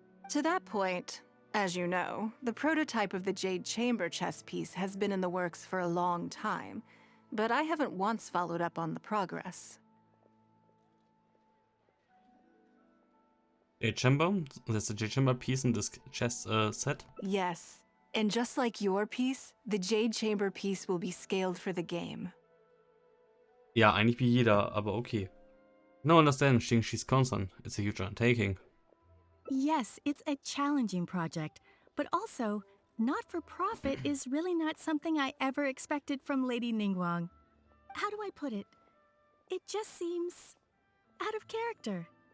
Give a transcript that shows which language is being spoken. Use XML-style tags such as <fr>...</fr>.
<en>To that point, as you know, the prototype of the Jade Chamber chess piece has been in the works for a long time, but I haven't once followed up on the progress. Jade Chamber? That's the Jade Chamber piece in this chess set? Yes. And just like your piece, the Jade Chamber piece will be scaled for the game.</en> <de>Ja, eigentlich wie jeder, aber okay.</de> <en>No understand Xingqi's concern. It's a huge undertaking. Yes, it's a challenging project, but also, not for profit is really not something I ever expected from Lady Ningguang. How do I put it? It just seems out of character.</en>